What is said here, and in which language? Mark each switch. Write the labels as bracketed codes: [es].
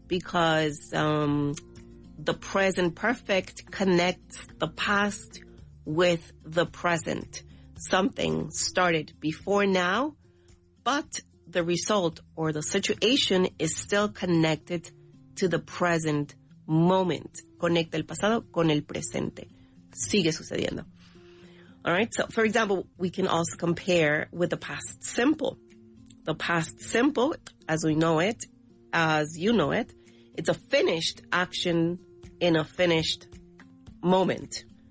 [en] Because the present perfect connects the past with the present. Something started before now, but the result or the situation is still connected to the present moment. [es] Conecta el pasado con el presente. Sigue sucediendo. [en] All right. So, for example, we can also compare with the past simple. The past simple, as we know it, as you know it, it's a finished action in a finished moment.